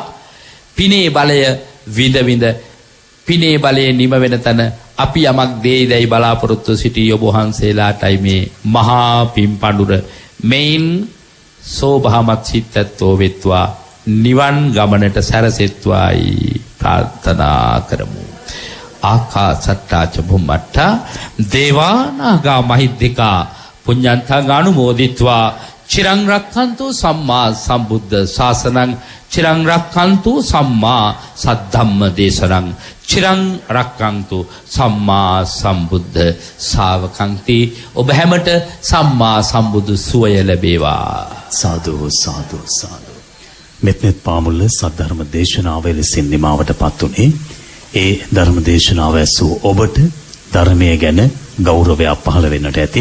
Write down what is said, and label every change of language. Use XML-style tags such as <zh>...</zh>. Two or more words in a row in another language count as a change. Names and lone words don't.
<si>පිනේ බලය විඳ පිනේ බලයේ නිම වෙන තැන අපි යමක් දෙයිදයි බලාපොරොත්තු සිටි ඔබ වහන්සේලාටයි මේ මහා පින් පඬුර මෙයින් සෝභාමත් සිතත්ෝ වෙත්වා නිවන් ගමනට සැරසෙත්වායි ප්‍රාර්ථනා කරමු.</si> <pi>ආකාසට්ටා ච බුම්මට්ටා දේවානාගා මහිද්దికා පුඤ්ඤන්තං අනුමෝදිත්වා චිරං රක්ඛන්තු සම්මා සම්බුද්ධ ශාසනං චිරං රක්ඛන්තු සම්මා සද්ධම්ම දේශනං චිරං රක්ඛන්තු සම්මා සම්බුද්ධ ශාවකංති.</pi> <si>ඔබ හැමට සම්මා සම්බුදු සුවය ලැබේවා. සාදු සාදු සාදු. මෙත්නෙත් පාමුල්ල සද්ධර්ම දේශනාව ලෙසින් නිමාවටපත් උනේ. ඒ ධර්ම දේශනාව ඇසූ ඔබට ධර්මයේ ගැන ගෞරවයක් පහළ වෙන්නට ඇති.</si>